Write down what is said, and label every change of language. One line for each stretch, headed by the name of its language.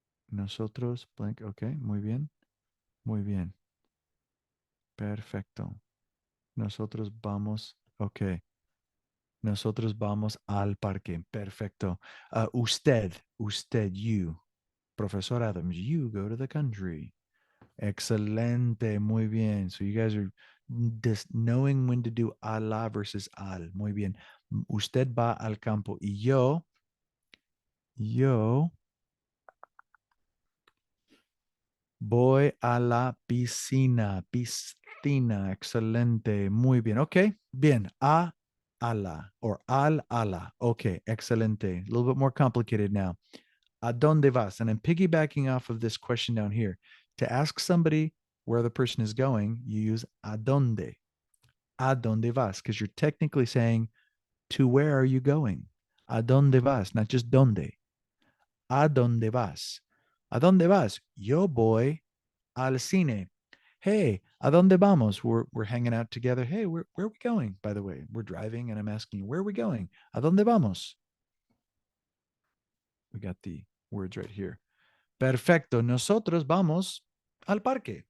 Spanish: Nosotros blank. Okay, muy bien. Muy bien. Perfecto. Nosotros vamos. Okay. Nosotros vamos al parque. Perfecto. Usted, you.
English: Professor Adams, you go to the country.
Spanish: Excelente. Muy bien.
English: So you guys are just knowing when to do a la versus al.
Spanish: Muy bien. Usted va al campo y yo voy a la piscina. Piscina. Excelente. Muy bien. Okay. Bien. A ala or al ala. Okay. Excelente.
English: A little bit more complicated now.
Spanish: ¿A dónde vas?
English: And I'm piggybacking off of this question down here. To ask somebody where the person is going, you use
Spanish: ¿a dónde? ¿A dónde vas?
English: Because you're technically saying, to where are you going?
Spanish: ¿A dónde vas?
English: Not just
Spanish: dónde. ¿A dónde vas? ¿A dónde vas? Yo voy al cine. Hey, ¿a dónde vamos?
English: We're hanging out together. Hey, where are we going? By the way, we're driving and I'm asking you, where are we going?
Spanish: ¿A dónde vamos?
English: We got the words right here.
Spanish: Perfecto. Nosotros vamos al parque.